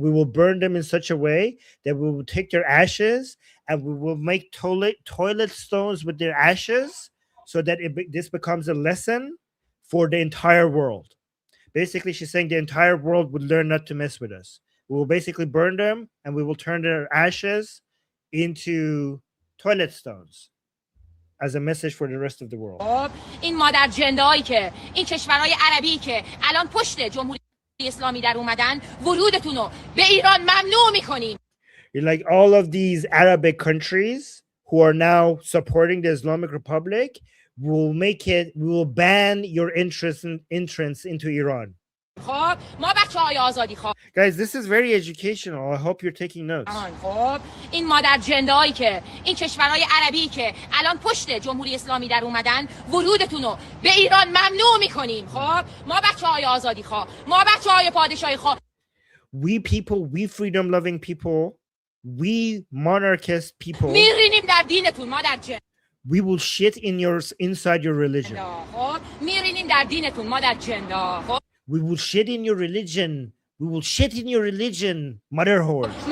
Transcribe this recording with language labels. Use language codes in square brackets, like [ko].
[en] We will burn them in such a way that we will take their ashes and we will make toilet stones with their ashes so that this becomes a lesson for the entire world. Basically, she's saying the entire world would learn not to mess with us. We will basically burn them and we will turn their ashes into toilet stones as a message for the rest of the world. [fa] این مادر جندایی که این کشورهای عربی که الان پشت جمهوری اسلامی در اومدن ورودتون رو به ایران ممنوع میکنیم. [en] Like all of these Arabic countries who are now supporting the Islamic Republic we will ban your entrance into Iran. [fa] خب ما بچه‌های آزادی خواه. [en] Guys, this is very educational. I hope you're taking notes. [fa] خب این مادر جندایی که این کشورهای عربی که الان پشت جمهوری اسلامی در اومدن ورودتون رو به ایران ممنوع میکنیم. خب ما بچه‌های آزادی خواه، ما بچه‌های پادشاهی خواه. [en] We people, we freedom loving people, we monarchist people. [fa] میرینیم در دینتون مادر جن. [en] We will shit inside your religion. [fa] خب میرینیم در دینتون مادر جندا. خب [en] we will shit in your religion. We will shit in your religion, mother whore.